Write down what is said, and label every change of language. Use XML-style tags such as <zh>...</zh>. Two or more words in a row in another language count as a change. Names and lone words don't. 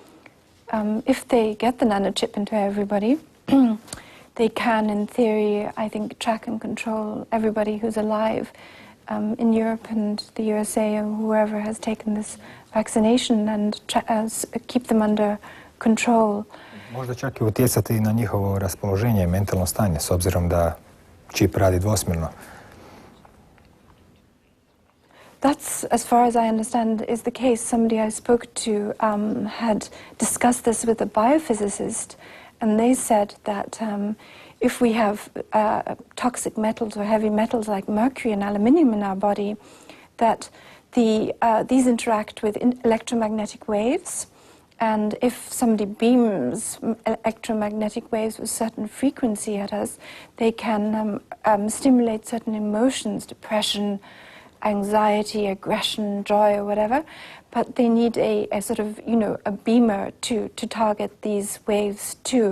<en>If they get the nanochip into everybody, they can, in theory, I think, track and control everybody who's alive in Europe and the USA or whoever has taken this vaccination and keep them under control.</en> <hr>Možda čak i utjecati na njihovo raspoloženje, mentalno stanje, s obzirom da čip radi dvosmjerno.</hr> <en>That's, as far as I understand, is the case. Somebody I spoke to had discussed this with a biophysicist, and they said that if we have toxic metals or heavy metals like mercury and aluminium in our body, that these interact with electromagnetic waves, and if somebody beams electromagnetic waves with certain frequency at us, they can stimulate certain emotions, depression, anxiety, aggression, joy, or whatever, but they need a sort of, a beamer to target these waves too.</en>